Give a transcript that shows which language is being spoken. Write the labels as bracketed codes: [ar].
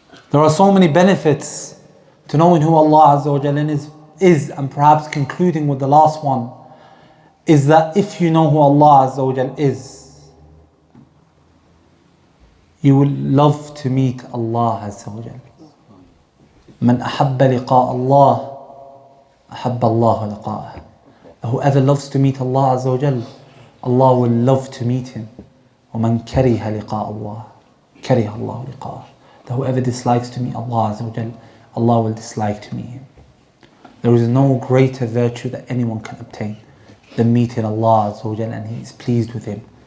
[en] There are so many benefits to knowing who Allah Azza wa Jalla is, and perhaps concluding with the last one, is that if you know who Allah Azza wa Jalla is, you will love to meet Allah Azza wa Jalla. [ar] من أحب لقاء الله أحب الله لقاءه. [en] Whoever loves to meet Allah Azza wa Jalla, Allah will love to meet him. [ar] ومن كره لقاء الله كره الله لقاءه. [en] That whoever dislikes to meet Allah Azza wa Jalla, Allah will dislike to meet him. There is no greater virtue that anyone can obtain than meeting Allah Azza wa Jalla, and He is pleased with him